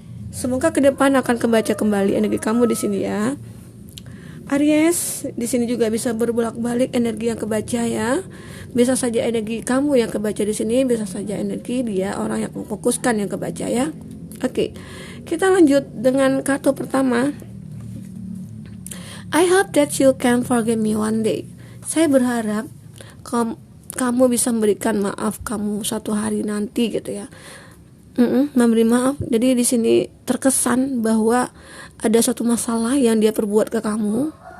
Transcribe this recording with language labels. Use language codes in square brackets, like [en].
[id] Semoga ke depan akan kebaca kembali energi kamu di sini ya. Aries, di sini juga bisa berbolak-balik energi yang kebaca ya. Bisa saja energi kamu yang kebaca di sini, bisa saja energi dia orang yang memfokuskan yang kebaca ya. Oke. Kita lanjut dengan kartu pertama. [en] I hope that you can forgive me one day. [id] Saya berharap kamu bisa memberikan maaf kamu suatu hari nanti gitu ya. Memberi maaf. Jadi di sini terkesan bahwa ada suatu masalah yang dia perbuat ke kamu.